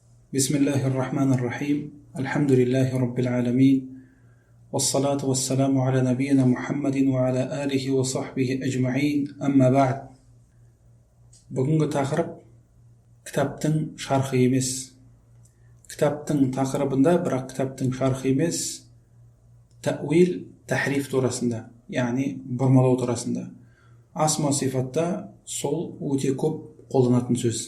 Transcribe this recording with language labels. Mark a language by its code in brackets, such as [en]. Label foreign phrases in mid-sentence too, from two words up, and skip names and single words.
[ar] بسم الله الرحمن الرحيم الحمد لله رب العالمين والصلاة والسلام على نبينا محمد وعلى آله وصحبه أجمعين أما بعد. [kk] Бүгінгі тақырып кітаптың шархы емес. Кітаптың тақырыбында, бірақ кітаптың шархы емес, тәуил, тахриф турасында, яғни бұрмалау турасында. Асма сифатта сол өте көп қолданатын сөз.